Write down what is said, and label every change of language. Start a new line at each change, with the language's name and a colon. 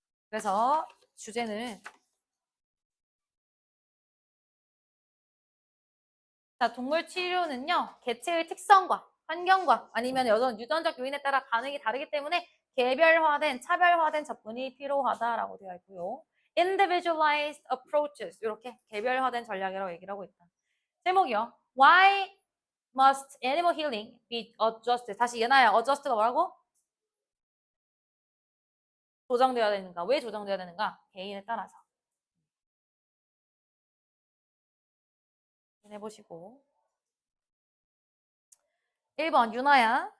Korean: 그래서 주제는 자, 동물 치료는요, 개체의 특성과 환경과 아니면 여전 유전적 요인에 따라 반응이 다르기 때문에 개별화된, 차별화된 접근이 필요하다라고 되어 있고요. individualized approaches, 이렇게 개별화된 전략이라고 얘기를 하고 있다. 제목이요.
English: Why must animal healing be adjusted?
Korean: 다시 얘나야, adjust가 뭐라고? 조정되어야 되는가? 왜 조정되어야 되는가? 개인에 따라서. 해보시고. 1번 유나야.